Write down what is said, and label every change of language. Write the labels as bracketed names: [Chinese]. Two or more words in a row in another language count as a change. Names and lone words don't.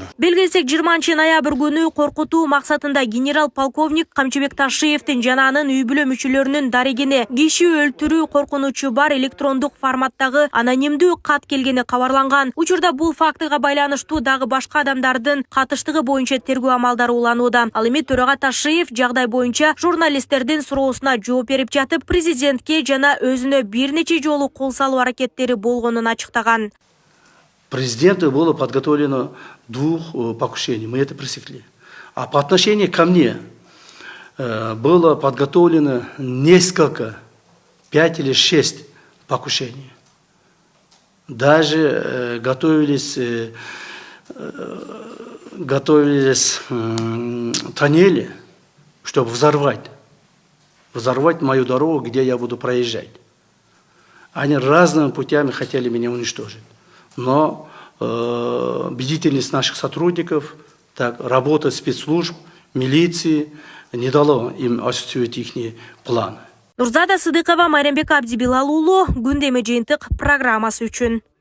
[Kyrgyz] Белгилесек 20 ноябрь күнү коркутуу максатында генерал-полковник Камчыбек Ташиевдин жана анын үй бүлө мүчөлөрүнүн дарегине киши өлтүрүү коркунучу бар электрондук форматтагы анонимдүү кат келгени кабарланган. Учурда бул фактыга байланыштуу дагы башка адамдардын катыштыгы боюнча тергөө амалдары уланууда. Ал эми төрага Ташиев жагдай боюнча журналисттердин суроосуна жооп берип жатып, президентке жана өзүнө бир нече жолу кол салуу аракеттери болгонун ачыктаган. [Russian] Президенту было подготовлено 2 покушений, мы это пресекли. А по отношению ко мне было подготовлено несколько, 5 или 6 покушений. Даже готовились тоннели, чтобы взорвать мою дорогу, где я буду проезжать. Они разными путями хотели меня уничтожить. Но бдительность наших сотрудников, работа спецслужб, милиции не дало им осуществить их планы. [Kyrgyz] Нурзада Сыдыкова, Майрамбек Абдибилал уулу, Күндөмө жыйынтык программасы үчүн.